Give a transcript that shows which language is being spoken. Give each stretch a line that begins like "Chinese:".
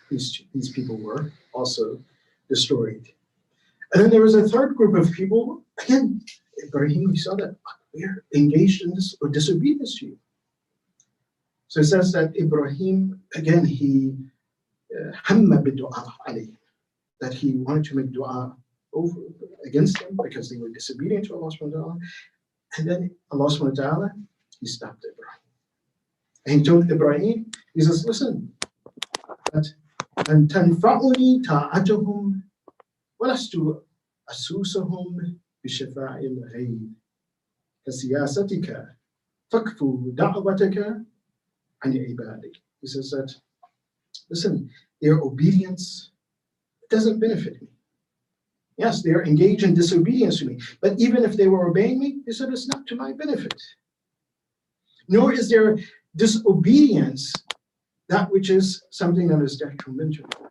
English: These people were also destroyed. And then there was a third group of people, again, Ibrahim, we saw that we're engaged in this or disobedience to you. So it says that Ibrahim, again, he
Arabic: hamma bid-du'a alayhi,
English: that he wanted to make dua over against them because they were disobedient to Allah subhanahu wa ta'ala. And then Allah subhanahu wa ta'ala, He stopped Ibrahim. And He told Ibrahim, He says, listen, that
Arabic: أن تنفعني طاعتهم ولست أسوسهم بشفاء الغيب كسياستك فاكفوا دعوتك عن عبادك.
English: He says that, listen, their obedience doesn't benefit me. Yes, they are engaged in disobedience to me, but even if they were obeying me, He said it's not to my benefit. Nor is their disobedience that which is something that is detrimental.